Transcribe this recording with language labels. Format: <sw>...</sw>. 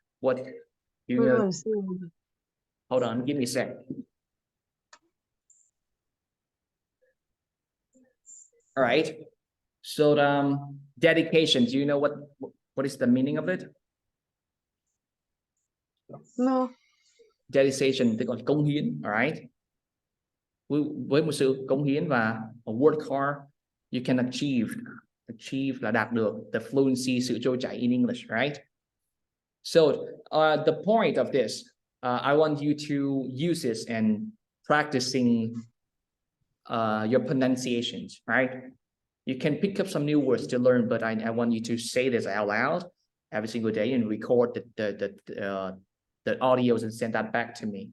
<en>What you know? Hold on, give me a sec. All right. So dedication, do you know what is the meaning of it? No.</en> <vi>Dedication tức là cống hiến, all right? Với một sự cống hiến và</vi> <en>work hard, you can achieve</en> <vi>là đạt được</vi> <en>the fluency,</en> <vi>sự trôi chảy</vi> <en>in English,</en> <vi>right?</vi> <en>So the point of this, I want you to use this and practicing your pronunciations, right? You can pick up some new words to learn, but I want you to say this out loud every single day and record the audios and send that back to me.</en>